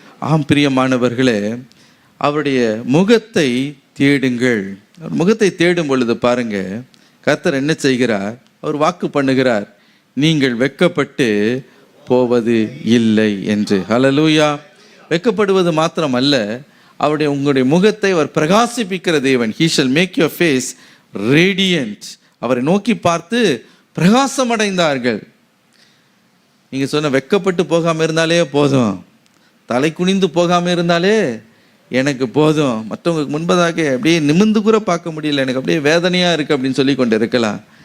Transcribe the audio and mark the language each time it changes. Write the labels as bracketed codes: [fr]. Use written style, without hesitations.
[ta] ஆம் பிரியமானவர்களே, அவருடைய முகத்தை தேடுங்கள். முகத்தை தேடும் பொழுது பாருங்க, கர்த்தர் என்ன செய்கிறார்? அவர் வாக்கு பண்ணுகிறார், நீங்கள் வெட்கப்பட்டு போவது இல்லை என்று. ஹல்லேலூயா. வெட்கப்படுவது மாத்திரமல்ல, அவருடைய உங்களுடைய முகத்தை அவர் பிரகாசிப்பிக்கிற தேவன். [en] He shall make your face radiant. [ta] அவரை நோக்கி பார்த்து பிரகாசம் அடைந்தார்கள். நீங்க சொன்ன வெட்கப்பட்டு போகாம இருந்தாலே போதும், தலை குனிந்து போகாம இருந்தாலே எனக்கு போதும், மற்றவங்களுக்கு முன்பதாக அப்படியே நிமிர்ந்து கூட பார்க்க முடியல, எனக்கு அப்படியே வேதனையா இருக்கு அப்படின்னு சொல்லி கொண்டு இருக்கலாம்.